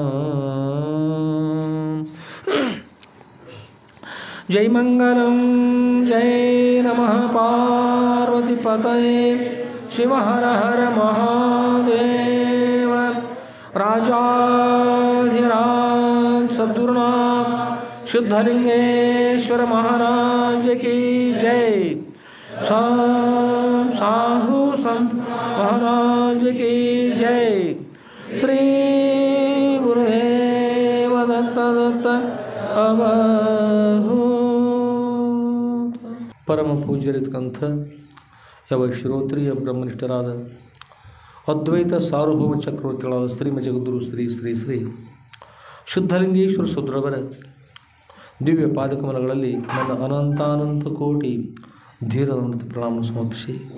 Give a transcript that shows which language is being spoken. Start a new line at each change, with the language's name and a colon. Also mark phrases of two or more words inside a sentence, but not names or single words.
Sanskrit: ಜೈ ಮಂಗಲಂ ಜೈ ನಮಃ ಪಾರ್ವತಿಪತಯೇ ಶಿವ ಹರ ಹರ ಮಹಾದೇವ.
Kannada: ರಾಜಾಧಿರಾಜ ಸದ್ಗುರುನಾಥ ಶುದ್ಧಲಿಂಗೇಶ್ವರ ಮಹಾರಾಜ ಕಿ ಜೈ.
Marathi: साहु संत महाराज की जय. श्री गुरुदेव दत्त दत्त अवधूत.
Kannada: ಪರಮ ಪೂಜ್ಯರಿತಕ್ಕಂಥ ಯಾವ ಶ್ರೋತ್ರಿಯ ಬ್ರಹ್ಮನಿಷ್ಠರಾದ ಅದ್ವೈತ ಸಾರ್ವಭೌಮ ಚಕ್ರವರ್ತಿಗಳಾದ ಶ್ರೀಮ ಜಗದ್ಗುರು ಶ್ರೀ ಶ್ರೀ ಶ್ರೀ ಶುದ್ಧಲಿಂಗೇಶ್ವರ ಸುದ್ರವರ ದಿವ್ಯ ಪಾದಕಮಲಗಳಲ್ಲಿ ನನ್ನ ಅನಂತಾನಂತ ಕೋಟಿ ಧೀರದ ಪ್ರಣಾಮ ಸಮರ್ಪಿಸಿ